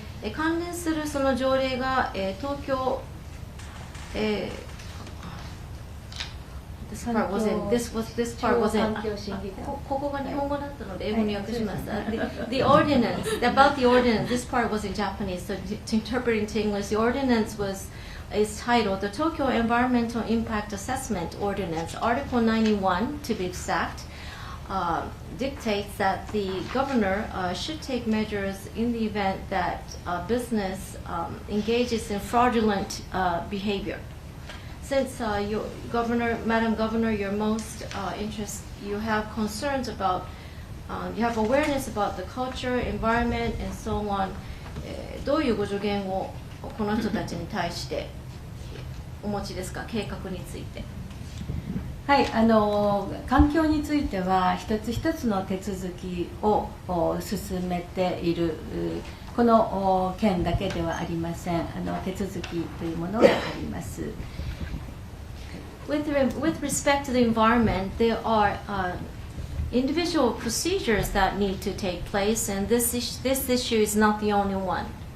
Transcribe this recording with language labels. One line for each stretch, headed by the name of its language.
Japanese: で、関連するその条例が、東京
English: This part wasn't. This part wasn't.
Japanese: ここが日本語だったので英語に訳しました。
English: The ordinance about the ordinance. This part was in Japanese, so to interpret into English, the ordinance is titled the Tokyo Environmental Impact Assessment Ordinance. Article 91, to be exact, dictates that the governor should take measures in the event that business engages in fraudulent behavior. Since Madam Governor, you're most interested, you have concerns about, you have awareness about the culture, environment, and so on.
Japanese: どういうご助言をこの人たちに対してお持ちですか、計画について。はい、環境については一つ一つの手続きを進めている、この件だけではありません。手続きというものがあります。
English: With respect to the environment, there are individual procedures that need to take place, and this issue is not the only one.